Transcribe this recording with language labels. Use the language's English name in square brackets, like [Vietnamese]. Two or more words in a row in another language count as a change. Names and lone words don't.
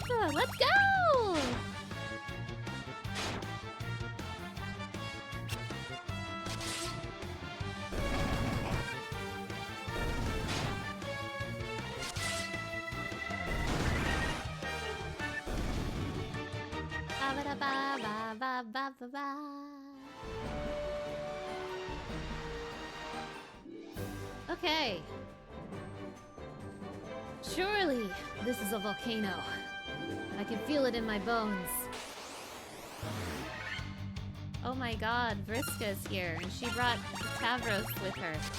[English] Let's go! Ba ba ba ba ba ba ba. Okay. Surely, this is a volcano. I can feel it in my bones. Oh my god, Vriska's here, and she brought Tavros with her.